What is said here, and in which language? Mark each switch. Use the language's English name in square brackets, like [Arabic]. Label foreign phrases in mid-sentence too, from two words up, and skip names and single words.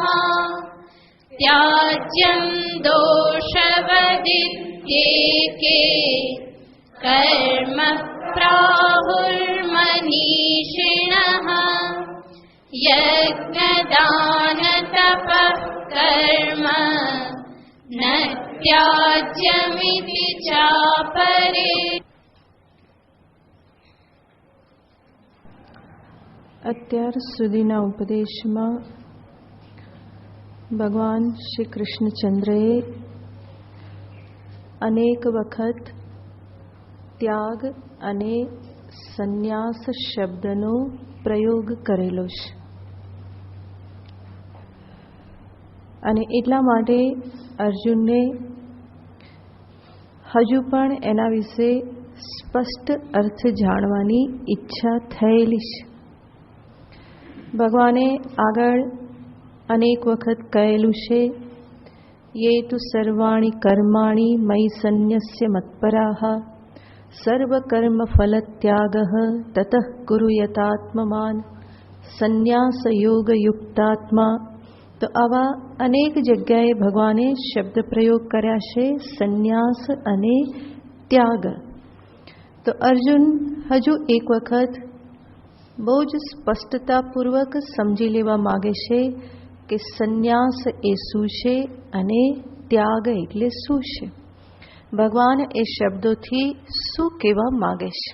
[Sanskrit] त्याज्यं दोषवदित्येके कर्म प्राहुर्मनीषिणः यज्ञदानतपः कर्म न त्याज्यमिति चापरे। [Gujarati] અત્યાર સુધીના ઉપદેશમાં ભગવાન શ્રી કૃષ્ણચંદ્રએ અનેક વખત ત્યાગ અને સંન્યાસ શબ્દનો પ્રયોગ કરેલો છે અને એટલા માટે અર્જુનને હજુ પણ એના વિશે સ્પષ્ટ અર્થ જાણવાની ઈચ્છા થયેલી છે। ભગવાને આગળ અનેક વખત કહેલું છે [Sanskrit] ये तु सर्वाणि कर्माणि मयि सन्न्यस्य मत्पराः सर्वकर्मफलत्यागः ततः कुरु यतात्मवान् સંન્યાસયોગયુક્તાત્મા। [Gujarati] તો આવા અનેક જગ્યાએ ભગવાને શબ્દ પ્રયોગ કર્યા છે સંન્યાસ અને ત્યાગ। તો અર્જુન હજુ એક વખત બહુ જ સ્પષ્ટતાપૂર્વક સમજી લેવા માગે છે કે સંન્યાસ એ શું છે અને ત્યાગ એટલે શું છે, ભગવાન એ શબ્દોથી શું કહેવા માગે છે।